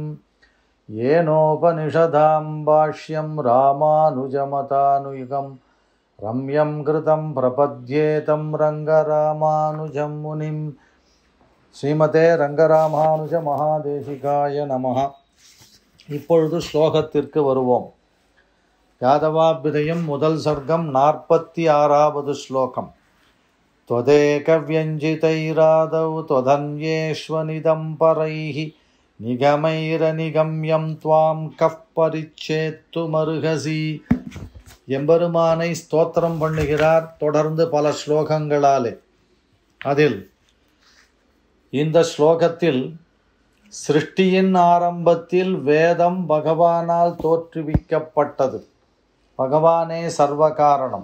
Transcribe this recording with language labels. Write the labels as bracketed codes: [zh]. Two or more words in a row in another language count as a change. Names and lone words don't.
[sa] एनोपनिषदाम् भाष्यम् रामानुजमतानुगम् रम्यम् कृतम् प्रपद्येतम् रङ्गरामानुजम् मुनिम्. श्रीमते रङ्गरामानुज महादेशिकाय नमः. [ta] இப்பொழுது ஸ்லோகத்திற்கு வருவோம். யாதவாபியுதயம் முதல் சர்க்கம் 46வது ஸ்லோகம். [sa] त्वदेक व्यञ्जितैरादौ त्वदन्येष्वनिदं परैः निगमैरनिगम्यं त्वां कः परिच्छेत्तुमर्हसि. [ta] எம்பெருமானை ஸ்தோத்திரம் பண்ணுகிறார் தொடர்ந்து பல ஸ்லோகங்களாலே. அதில் இந்த ஸ்லோகத்தில் சிருஷ்டியின் ஆரம்பத்தில் வேதம் பகவானால் தோற்றுவிக்கப்பட்டது. பகவானே சர்வ காரணம்.